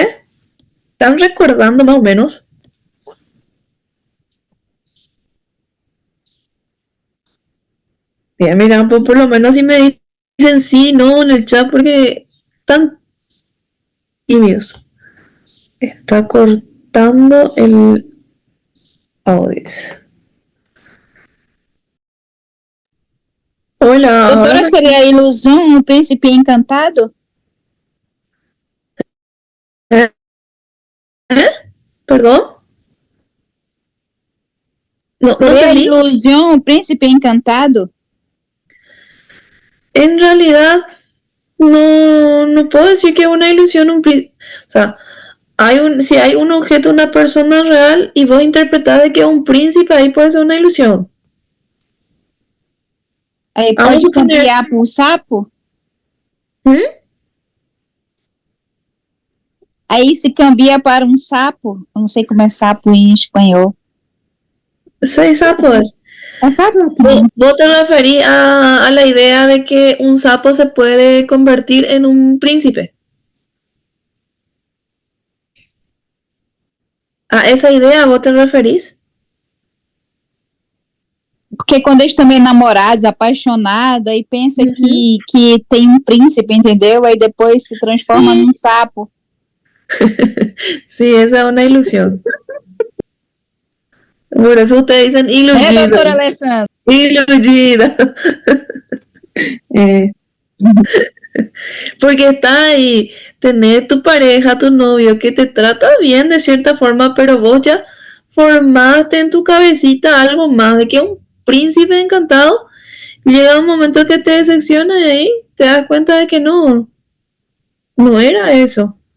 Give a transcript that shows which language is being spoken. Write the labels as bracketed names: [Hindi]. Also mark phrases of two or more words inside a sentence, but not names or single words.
[Spanish] ¿Están recordando más o menos? Bien, mira, pues por lo menos si me dicen sí, no en el chat porque están tímidos. Está cortando el audio. Hola, [Portuguese] Doutora, [Spanish] ahora [Portuguese] seria a ilusão, um príncipe encantado? [Spanish] ¿Perdón? No [Portuguese] Seria a [Spanish] entendí. [Portuguese] ilusão, um príncipe encantado? [Spanish] En realidad, no puedo decir que es una ilusión, o sea, si hay un objeto, una persona real, y vos interpretás de que es un príncipe, ahí puede ser una ilusión. [Portuguese] Aí [Spanish] Vamos [Portuguese] pode [Spanish] suponer. [Portuguese] cambiar por sapo? Aí se cambia para um sapo. Eu não sei como é sapo em espanhol. 6 sapos. É sapo? [Spanish] ¿Vos te referís a la idea de que un sapo se puede convertir en un príncipe? ¿A esa idea vos te referís? [Portuguese] Porque quando eles estão meio namorados, apaixonados, aí pensa que tem um príncipe, entendeu? Aí depois se transforma num sapo. [Spanish] Sí, esa es una ilusión. Por eso ustedes dicen iludida. [Portuguese] Doutora Alessandra? Iludida. [Spanish] Porque está ahí, tener tu pareja, tu novio, que te trata bien de cierta forma, pero vos ya formaste en tu cabecita algo más de que un príncipe encantado. Llega un momento que te decepciona y ahí te das cuenta de que no era eso.